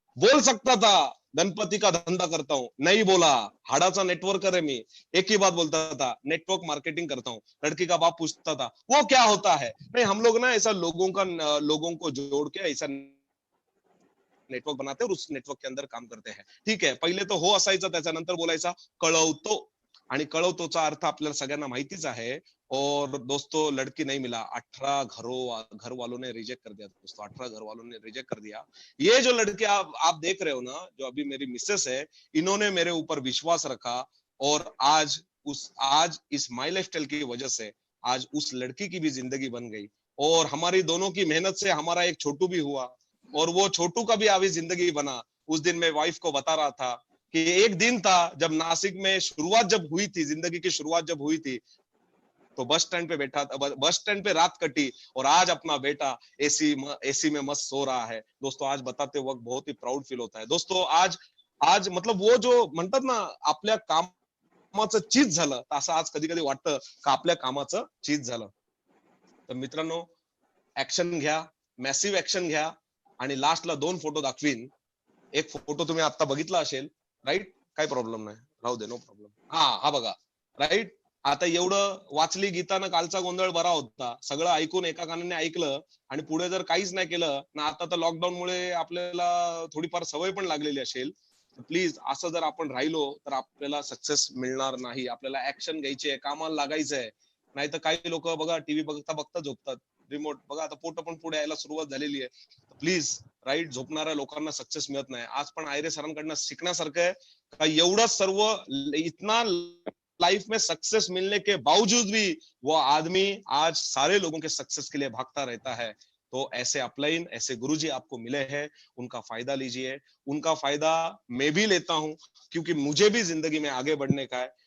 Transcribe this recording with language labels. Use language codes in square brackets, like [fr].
[hi] बोल सकता था गणपति का धंधा करता हूं, नहीं बोला, हाड़ाचा नेटवर्कर है मैं। एक ही बात बोलता था, नेटवर्क मार्केटिंग करता हूं। लड़की का बाप पूछता था वो क्या होता है? नहीं, हम लोग ना ऐसा लोगों को जोड़ के ऐसा नेटवर्क बनाते हैं और उस नेटवर्क के अंदर काम करते हैं। [mr] ठीक आहे, पहिले तर हो असायचं, त्याच्यानंतर बोलायचा कळवतो, आणि कळवतोचा अर्थ आपल्याला सगळ्यांना माहितीच आहे। [hi] और दोस्तों लड़की नहीं मिला, 18 घर वालों ने रिजेक्ट कर दिया दोस्तों, 18 घर वालों ने रिजेक्ट कर दिया। ये जो लड़की आप देख रहे हो ना, जो अभी मेरी मिसेस है, इन्होंने मेरे ऊपर विश्वास रखा, और आज इस माई लाइफस्टाइल की वजह से आज उस लड़की की भी जिंदगी बन गई, और हमारी दोनों की मेहनत से हमारा एक छोटू भी हुआ, और वो छोटू का भी अभी जिंदगी बना। उस दिन मैं वाइफ को बता रहा था कि एक दिन था जब नासिक में शुरुआत जब हुई थी, जिंदगी की शुरुआत जब हुई थी, तो बस स्टैंड पे बैठा था, बस स्टैंड पे रात कटी, और आज अपना बेटा एसी में मस्त सो रहा है। दोस्तों आज बताते वक्त बहुत ही प्राउड फील होता है। दोस्तों आज आज मतलब वो जो [mr] म्हणतात ना, आपल्या कामाचं चीज झालं, असं आज कधी कधी वाटतं का आपल्या कामाचं चीज झालं। तर मित्रांनो, ऍक्शन घ्या, मॅसिव्ह ऍक्शन घ्या, आणि लास्टला 2 फोटो दाखवीन। एक फोटो तुम्ही आता बघितला असेल, राईट? काही प्रॉब्लेम नाही, राहू दे, [en] No problem. [mr] हा बघा, राईट? आता एवढं वाचली गीता ना, कालचा गोंधळ बरा होता, सगळं ऐकून एका कानाने ऐकलं, आणि पुढे जर काहीच नाही केलं ना, आता तर लॉकडाऊन मुळे आपल्याला थोडीफार सवय पण लागलेली असेल, प्लीज असं जर आपण राहिलो तर आपल्याला सक्सेस मिळणार नाही। आपल्याला ऍक्शन घ्यायची आहे, कामाला लागायचंय। नाही तर काही लोक बघा टीव्ही बघता बघता झोपतात, रिमोट बघा, आता पोट पण पुढे यायला सुरुवात झालेली आहे। प्लीज, राईट, झोपणाऱ्या लोकांना सक्सेस मिळत नाही। आज पण आयरे सरांकडनं शिकण्यासारखं आहे का एवढं सर्व, [hi] इतना लाइफ में सक्सेस मिलने के बावजूद भी वो आदमी आज सारे लोगों के सक्सेस के लिए भागता रहता है। तो ऐसे अपलाइन, ऐसे गुरुजी आपको मिले हैं, उनका फायदा लीजिए। उनका फायदा मैं भी लेता हूं, क्योंकि मुझे भी जिंदगी में आगे बढ़ने का है।